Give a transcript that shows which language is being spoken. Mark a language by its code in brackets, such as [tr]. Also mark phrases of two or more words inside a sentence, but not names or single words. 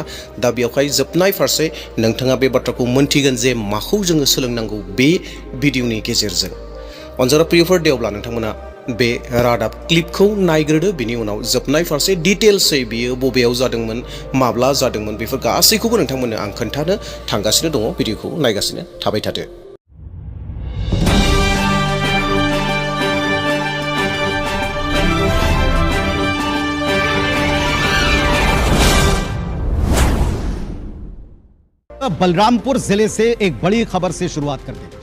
[brx] दा बेयावहाय जोबनाय फारसे नोंथाङा बे बाथ्राखौ मोनथिगोन जे माखौ जोङो सोलोंनांगौ बे भिडिअनि गेजेरजों। अनजाग्रा प्रियफोर, दे अब्ला नोंथांमोना बे रादाब क्लिपखौ नायग्रोदो, बिनि उनाव जोबनाय फारसे डिटेल्सै बियो बबेयाव जादोंमोन, माब्ला जादोंमोन, बेफोर गासैखौबो नोंथांमोननो आं खोन्थानो थांगासिनो दङ। भिडिअखौ नायगासिनो थाबाय थादो। [hi] बलरामपुर जिले से एक बड़ी खबर से शुरुआत करते हैं।